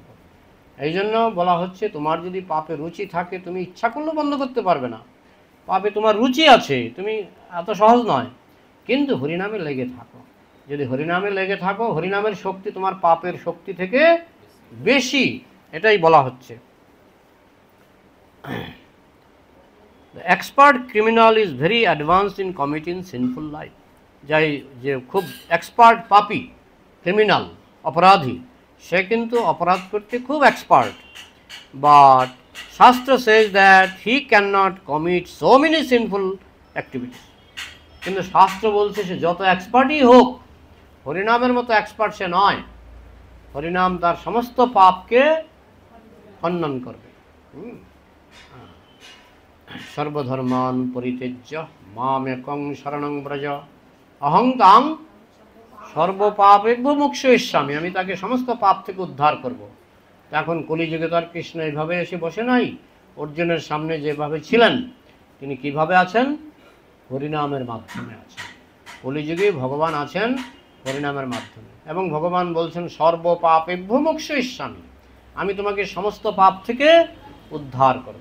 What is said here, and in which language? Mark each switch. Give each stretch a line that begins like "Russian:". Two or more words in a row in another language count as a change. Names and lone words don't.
Bangla: এই জন্য বলা হচ্ছে তোমার যদি পাপে রুচি থাকে তুমি ইচ্ছা করলেও বন্ধ করতে পারবে না, পাপে তোমার রুচি আছে, তুমি এত সহজ নয়, কিন্তু হরিনামে লেগে থাকো। যদি হরিনামে লেগে থাকো, হরিনামের শক্তি তোমার পাপের শক্তি থেকে বেশি, এটাই বলা হচ্ছে।
English: The expert criminal is very advanced in committing sinful life.
Bangla: যে খুব এক্সপার্ট পাপী, ক্রিমিনাল, অপরাধী, সে কিন্তু অপরাধ করতে খুব এক্সপার্ট।
English: বাট শাস্ত্র says that he cannot commit so many sinful activities.
Bangla: কিন্তু শাস্ত্র বলছে সে যত এক্সপার্টই হোক, হরিনামের মতো এক্সপার্ট সে নয়। হরিনাম তার সমস্ত পাপকে খণ্ডন করবে।
Sanskrit: সর্বধর্মান পরিত্যজ্য মামেকং শরণং ব্রজ অহং তাং সর্বপাপেভ্যো মোক্ষয়িষ্যামি।
Bangla: আমি তাকে সমস্ত পাপ থেকে উদ্ধার করব। এখন কলিযুগে তো আর কৃষ্ণ এইভাবে এসে বসে নাই, অর্জুনের সামনে যেভাবে ছিলেন, তিনি কিভাবে আছেন? হরিনামের মাধ্যমে আছেন। কলিযুগে ভগবান আছেন হরিনামের মাধ্যমে, এবং ভগবান বলছেন
Sanskrit: সর্বপাপেভ্যো মোক্ষয়িষ্যামি,
Bangla: আমি তোমাকে সমস্ত পাপ থেকে উদ্ধার করব।